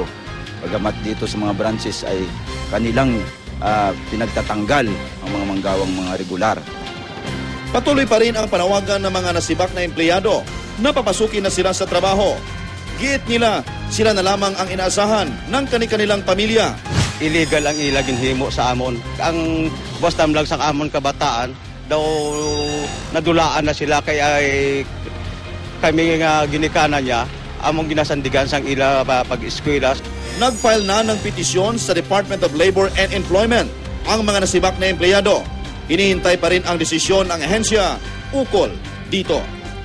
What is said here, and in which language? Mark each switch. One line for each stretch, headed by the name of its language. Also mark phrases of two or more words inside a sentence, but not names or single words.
Filipino: Bagamat dito sa mga branches ay kanilang pinagtatanggal ang mga manggawang mga regular. Patuloy pa rin ang panawagan ng mga nasibak na empleyado na papasukin na sila sa trabaho. Giit nila, sila na lamang ang inaasahan ng kanilang pamilya.
Hiligaynon: Illegal ang ilagin himo sa amon. Ang basta lang sa amon kabataan, daw nadulaan na sila kaya kami nga ginikanan niya, among ginasandigan sang ila pag-eskwela.
Filipino: Nag-file na ng petisyon sa Department of Labor and Employment ang mga nasibak na empleyado. Hinihintay pa rin ang desisyon ng ahensya ukol dito.